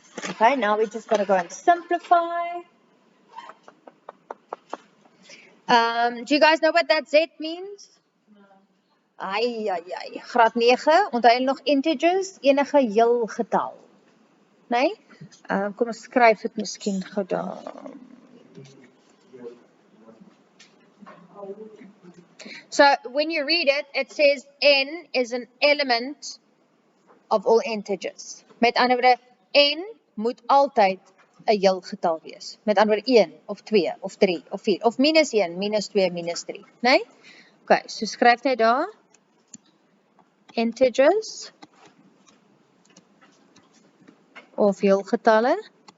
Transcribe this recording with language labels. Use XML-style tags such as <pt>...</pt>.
<en>Okay, now we just got to go and simplify. Do you guys know what that z means?</en> <af>Ai, graad 9, onthou julle nog integers, enige heel getal. Nee? Kom ons skryf dit miskien gou daar.</af> <en>So when you read it, it says n is an element of all integers.</en> <af>Met ander woorde, n moet altyd 'n heel getal wees. Met ander woorde 1 of 2 of 3 of 4 of minus 1, minus 2, minus 3, né? Okay, so skryf net daar integers of heel getalle.</af>